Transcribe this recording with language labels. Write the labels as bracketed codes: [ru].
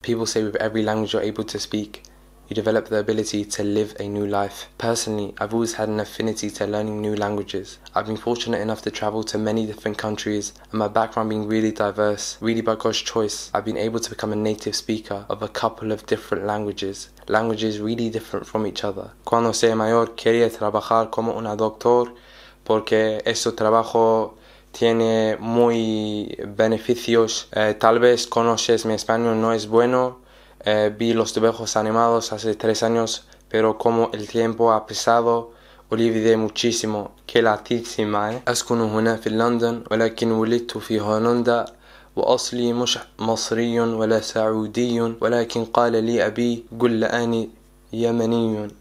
[en] People say with every language you're able to speak, you develop the ability to live a new life. Personally, I've always had an affinity to learning new languages. I've been fortunate enough to travel to many different countries, and my background being really diverse, really by God's choice, I've been able to become a native speaker of a couple of different languages really different from each other. [es] Cuando sea mayor quería trabajar como una doctor porque ese trabajo tiene muy beneficios. Tal vez conoces mi español no es bueno. Vi los dibujos animados hace 3 años, pero como el tiempo ha pasado, olvidé muchísimo. Qué latísima. [ar] أسكن هنا في لندن ولكن ولدت في هولندا وأصلي مش مصري ولا سعودي ولكن قال لي أبي قل أني يمني.